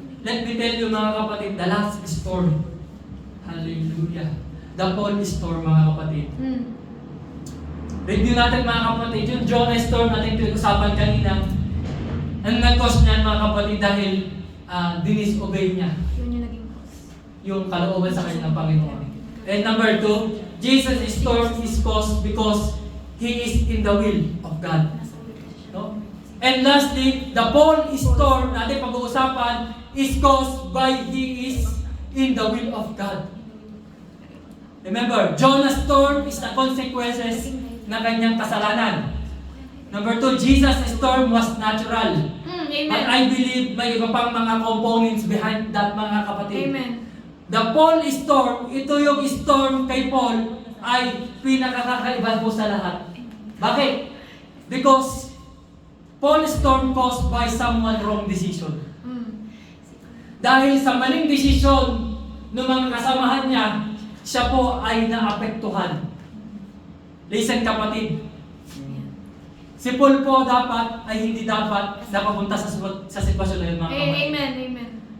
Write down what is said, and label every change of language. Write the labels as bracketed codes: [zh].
[en] Let me tell you [tl] mga kapatid, [en] the last story. Hallelujah. [tl] The Paul storm, mga kapatid. Review natin mga kapatid, yung Jonah storm natin pinag-usapan kanina. Ang nag-cause niyan mga kapatid dahil dinisobey niya Yun yung naging cause. yung kalooban sa kanya ng Panginoon. [en] And number 2, Jesus' storm is caused because He is in the will of God. No? And lastly, the Paul storm [tl] natin pag-uusapan [en] is caused by He is in the will of God. Remember, Jonah's storm is the consequences [tl] na kanyang kasalanan. [en] Number 2, Jesus' storm was natural. Amen. But I believe [tl] may iba pang mga [en] components behind that, mga kapatid. Amen. The Paul storm, ito yung storm kay Paul [tl] ay pinakakaiba po sa lahat. Bakit? [en] Because Paul storm caused by someone wrong decision. [tl] Dahil sa maling desisyon ng mga kasamahan niya, siya po ay naapektuhan. Listen kapatid, si Paul po hindi dapat napapunta sa sitwasyon na yun, mga kapatid. Amen. Amen.